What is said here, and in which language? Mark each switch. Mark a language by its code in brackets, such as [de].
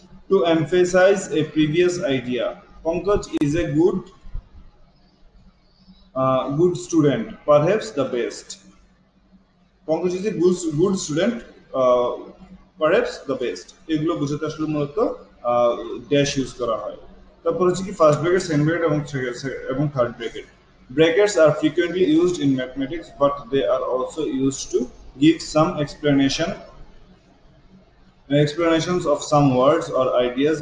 [en] to emphasize a previous idea, Pankaj is a good student, perhaps the best, Pankaj is a good student, perhaps the best, [bn] এগুলো বোঝাতে আসলে মূলত dash use করা হয়। তারপর হচ্ছে কি ফার্স্ট ব্র্যাকেট, সেকেন্ড ব্র্যাকেট এবং third bracket. [en] Brackets are frequently used in mathematics, but they are also used to give some explanations of some words or ideas.